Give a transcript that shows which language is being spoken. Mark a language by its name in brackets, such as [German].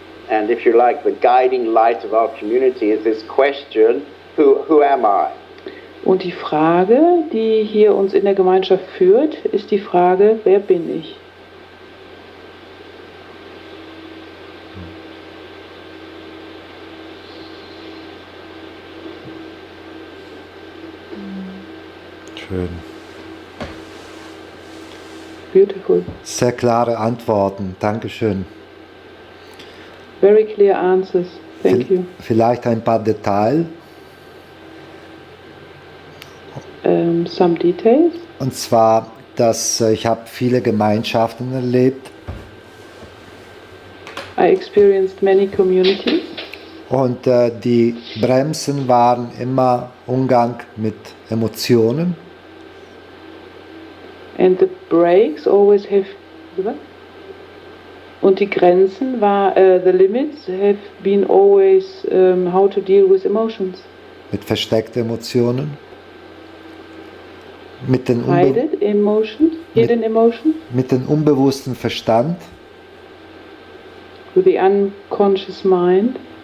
[English] And if you like, the guiding light of our community is this question, who am I? [German] Und die Frage, die hier uns in der Gemeinschaft führt, ist die Frage, wer bin ich? Schön. [English] Beautiful. [German] Sehr klare Antworten. Dankeschön. [English] Very clear answers. Thank you. [German] Vielleicht ein paar Details. [English] Some details. [German] Und zwar, dass ich habe viele Gemeinschaften erlebt. [English] I experienced many communities. [German] Und die Bremsen waren immer Umgang mit Emotionen. [English] And the breaks always have. [German] Und die Grenzen [English] the limits have been always how to deal with emotions. [German] Mit versteckten Emotionen. Mit den, [English] hidden emotions. [German] Mit dem unbewussten Verstand. [English] With the unconscious mind.